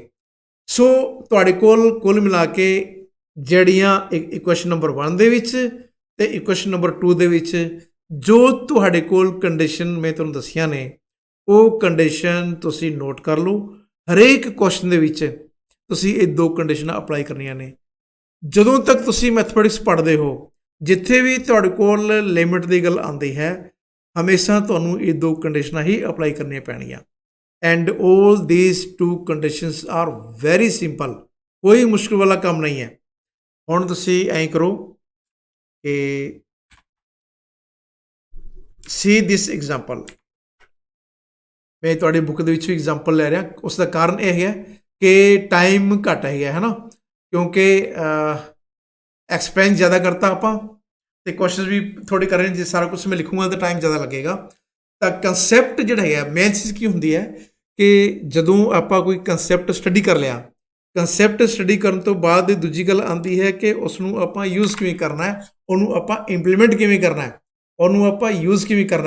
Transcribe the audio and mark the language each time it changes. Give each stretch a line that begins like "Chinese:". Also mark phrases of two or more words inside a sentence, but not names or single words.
Punjabi: ਸੋ ਤੁਹਾਡੇ ਕੋਲ ਕੁੱਲ ਮਿਲਾ ਕੇ ਜਿਹੜੀਆਂ
English: equation number
Punjabi: 1 ਦੇ ਵਿੱਚ ਤੇ
English: equation number
Punjabi: 2 ਦੇ ਵਿੱਚ ਜੋ ਤੁਹਾਡੇ ਕੋਲ ਕੰਡੀਸ਼ਨ ਮੈਂ ਤੁਹਾਨੂੰ ਦੱਸੀਆਂ ਨੇ ਉਹ ਕੰਡੀਸ਼ਨ ਤੁਸੀਂ ਨੋਟ ਕਰ ਲਓ। ਹਰੇਕ ਕੁਐਸਚਨ ਦੇ ਵਿੱਚ ਤੁਸੀਂ ਇਹ ਦੋ ਕੰਡੀਸ਼ਨਾਂ ਅਪਲਾਈ ਕਰਨੀਆਂ ਨੇ। ਜਦੋਂ ਤੱਕ ਤੁਸੀਂ ਮੈਥਮੈਟਿਕਸ ਪੜ੍ਹਦੇ ਹੋ, ਜਿੱਥੇ ਵੀ ਤੁਹਾਡੇ ਕੋਲ ਲਿਮਿਟ ਦੀ ਗੱਲ ਆਉਂਦੀ ਹੈ, ਹਮੇਸ਼ਾ ਤੁਹਾਨੂੰ ਇਹ ਦੋ ਕੰਡੀਸ਼ਨਾਂ ਹੀ ਅਪਲਾਈ ਕਰਨੀਆਂ ਪੈਣਗੀਆਂ।
English: ਐਂਡ all these two conditions are very simple,
Punjabi: ਕੋਈ ਮੁਸ਼ਕਿਲ ਵਾਲਾ ਕੰਮ ਨਹੀਂ ਹੈ। ਹੁਣ ਤੁਸੀਂ ਐਂ ਕਰੋ ਕਿ
English: see this example,
Punjabi: ਮੈਂ ਤੁਹਾਡੀ ਬੁੱਕ ਦੇ ਵਿੱਚ ਵੀ ਐਗਜ਼ਾਮਪਲ ਲੈ ਰਿਹਾ। ਉਸ ਦਾ ਕਾਰਨ ਇਹ ਹੈ ਕਿ ਟਾਈਮ ਘੱਟ ਹੈਗਾ ਹੈ ਨਾ, ਕਿਉਂਕਿ ਐਕਸਪਲੇਨ ਜ਼ਿਆਦਾ ਕਰਤਾ ਆਪਾਂ ਤੇ ਕੁਐਸਚਨਸ ਵੀ ਥੋੜੇ ਕਰ ਰਹੇ। ਜੇ ਸਾਰਾ ਕੁਝ ਮੈਂ ਲਿਖੂੰਗਾ ਤਾਂ ਟਾਈਮ ਜ਼ਿਆਦਾ ਲੱਗੇਗਾ। ਤਾਂ ਕੰਸੈਪਟ ਜਿਹੜਾ ਹੈਗਾ, ਮੇਨ ਚੀਜ਼ ਕੀ ਹੁੰਦੀ ਹੈ ਕਿ ਜਦੋਂ ਆਪਾਂ ਕੋਈ
English: concept study
Punjabi: ਕਰ ਲਿਆ,
English: concept study
Punjabi: ਕਰਨ ਤੋਂ ਬਾਅਦ ਦੂਜੀ ਗੱਲ ਆਉਂਦੀ ਹੈ ਕਿ ਉਸ ਨੂੰ ਆਪਾਂ ਯੂਜ਼ ਕਿਵੇਂ ਕਰਨਾ ਹੈ, ਉਹਨੂੰ ਆਪਾਂ ਇੰਪਲੀਮੈਂਟ ਕਿਵੇਂ ਕਰਨਾ ਹੈ, ਉਹਨੂੰ ਆਪਾਂ ਯੂਜ਼ ਕਿਵੇਂ ਕਰਨਾ।